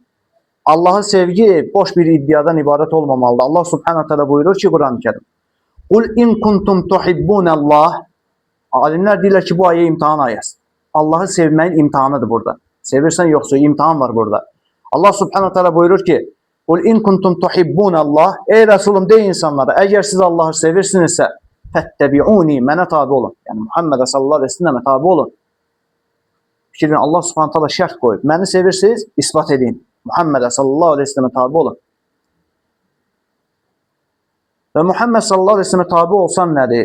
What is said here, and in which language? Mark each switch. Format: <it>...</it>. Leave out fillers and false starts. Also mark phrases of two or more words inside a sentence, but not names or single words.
<az>Allah'a sevgi boş bir iddiadan ibarət olmamalıdır. Allah</az> <ar>سبحانه تعالى</ar> <az>buyurur ki, Kur'an-ı Kerim:</az> <ar>"قل إن كنتم تحبون الله."</ar> <az>Alimlər deyirlər ki, bu ayə imtahan ayəsi. Allah'ı sevməyin imtihanıdır burada. Sevirsən yoxsa imtihan var burada. Allah</az> <ar>سبحانه تعالى</ar> <az>buyurur ki:</az> <ar>"قل إن كنتم تحبون الله."</ar> <az>Ey Resulüm, de insanlara, əgər siz Allah'ı sevirsinizsə, "Fettebi'uni." Mənə tabi olun. Yəni Muhammed</az> <ar>صلى الله عليه وسلم</ar> <az>tabi olun. Fikrin Allah</az> <ar>سبحانه تعالى</ar> <az>şərt qoyub. Məni sevirsiniz, isbat edin. Muhammed</az> <ar>صلى الله عليه وسلم</ar> <az>tabi olun. Və Muhammed</az> <ar>صلى الله عليه وسلم</ar> <az>tabi olsan nədir?</az>